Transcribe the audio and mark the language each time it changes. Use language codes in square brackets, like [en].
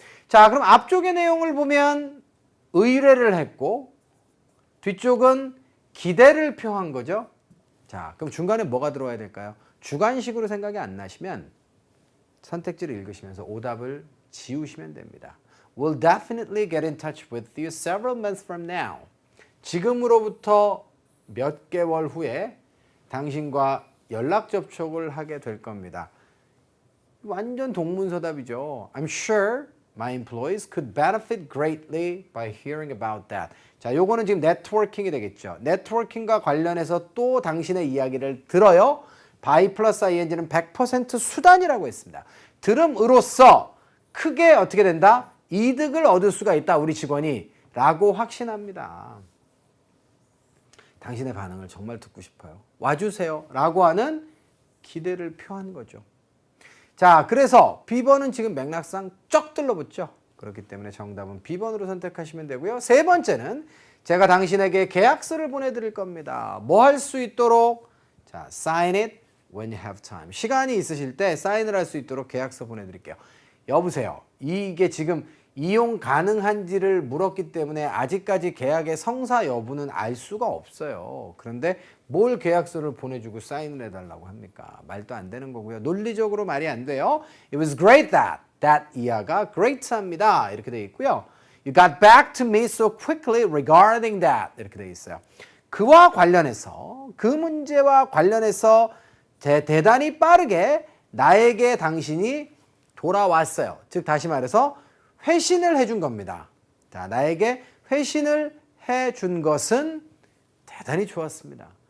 [ko] 자, 그럼 앞쪽의 내용을 보면 의뢰를 했고 뒤쪽은 기대를 표한 거죠. 자, 그럼 중간에 뭐가 들어와야 될까요? 주관식으로 생각이 안 나시면 선택지를 읽으시면서 오답을 지우시면 됩니다. [en] We'll definitely get in touch with you several months from now. [ko] 지금으로부터 몇 개월 후에 당신과 연락 접촉을 하게 될 겁니다. 완전 동문서답이죠. [en] I'm sure my employees could benefit greatly by hearing about that. [ko] 자, 요거는 지금 네트워킹이 되겠죠. 네트워킹과 관련해서 또 당신의 이야기를 들어요. by 플러스 ing는 100% 수단이라고 했습니다. 들음으로써 크게 어떻게 된다? 이득을 얻을 수가 있다. 우리 직원이 라고 확신합니다. 당신의 반응을 정말 듣고 싶어요. 와주세요. 라고 하는 기대를 표한 거죠. 자, 그래서 B번은 지금 맥락상 쩍 들러붙죠. 그렇기 때문에 정답은 B번으로 선택하시면 되고요. 세 번째는 제가 당신에게 계약서를 보내드릴 겁니다. 뭐 할 수 있도록? [en] 자, sign it when you have time. [ko] 시간이 있으실 때 사인을 할 수 있도록 계약서 보내드릴게요. 여보세요. 이게 지금 이용 가능한지를 물었기 때문에 아직까지 계약의 성사 여부는 알 수가 없어요. 그런데 뭘 계약서를 보내주고 사인을 해달라고 합니까? 말도 안 되는 거고요. 논리적으로 말이 안 돼요. [en] It was great that. [ko] That 이하가 great합니다. 이렇게 되어 있고요. [en] You got back to me so quickly regarding that. [ko] 이렇게 되어 있어요. 그와 관련해서 그 문제와 관련해서 대단히 빠르게 나에게 당신이 돌아왔어요. 즉 다시 말해서 회신을 해준 겁니다. 자, 나에게 회신을 해준 것은 대단히 좋았습니다.